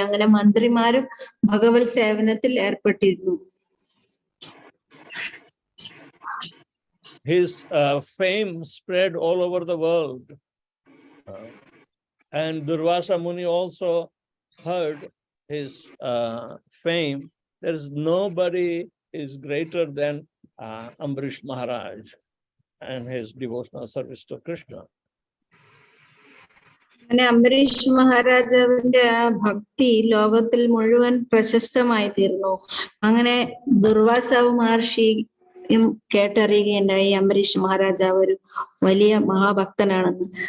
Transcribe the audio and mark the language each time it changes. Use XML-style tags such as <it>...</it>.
<ml>അങ്ങനെ മന്ത്രിമാരും ഭഗവത് സേവനത്തിൽ ഏർപ്പെട്ടിരുന്നു.</ml> <en>His fame spread all over the world, and Durvasa Muni also heard his fame. There is nobody is greater than Ambarish Maharaj and his devotional service to Krishna.</en> <ml>അങ്ങനെ അംബരീഷ് മഹാരാജാവിന്റെ ആ ഭക്തി ലോകത്തിൽ മുഴുവൻ പ്രശസ്തമായി തീർന്നു. അങ്ങനെ ദുർവാസാവ് മഹർഷിയും കേട്ടറിയുകയുണ്ടായി അംബരീഷ് മഹാരാജാവ് ഒരു വലിയ മഹാഭക്തനാണെന്ന്.</ml>